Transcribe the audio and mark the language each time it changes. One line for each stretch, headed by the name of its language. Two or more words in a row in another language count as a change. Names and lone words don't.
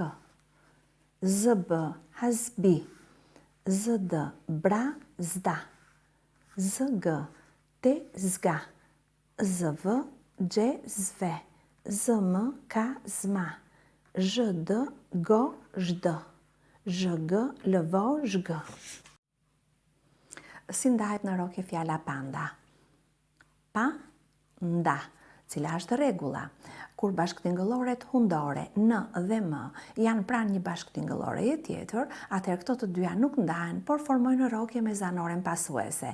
Albanian: ZB, hazbi. ZD, brazda. ZG, tezga. ZV, gjezve. ZM, kazma. ZD, gozhd. ZG, lëvozhg. Si ndahet në rokje fjala panda? Panda. Cila është rregulla? Kur bashkëtingëlloret hundore N dhe M janë pranë një bashkëtingëllore tjetër, atëherë këto të dyja nuk ndahen, por formojnë rokje me zanoren pasuese.